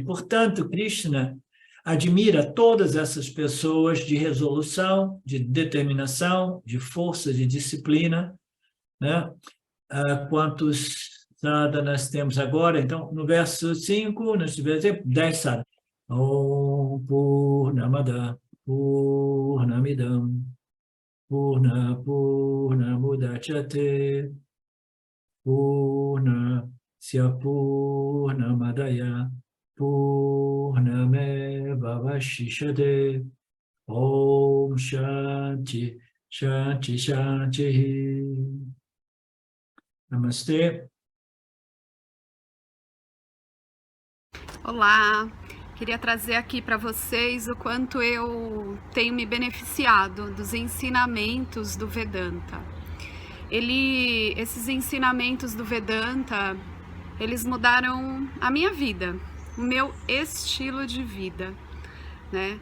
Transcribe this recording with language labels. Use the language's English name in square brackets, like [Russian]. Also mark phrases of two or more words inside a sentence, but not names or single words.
[Portuguese] Portanto, Krishna admira todas essas pessoas de resolução, de determinação, de força, de disciplina, né? Quantos sadhanas temos agora? Então, no verso 5, nós tivemos 10 sadhanas. [Sanskrit] ॐ पूर्णमदः पूर्णमिदं पूर्णमुदच्यते पूर्णस्य पूर्णमादाय पूर्णमेव अवशिष्यते ॐ शान्तिः शान्तिः शान्तिः. [Portuguese] Namastê. Olá, queria trazer aqui para vocês o quanto eu tenho me beneficiado dos ensinamentos do Vedanta. Esses ensinamentos do Vedanta, eles mudaram a minha vida, o meu estilo de vida, né?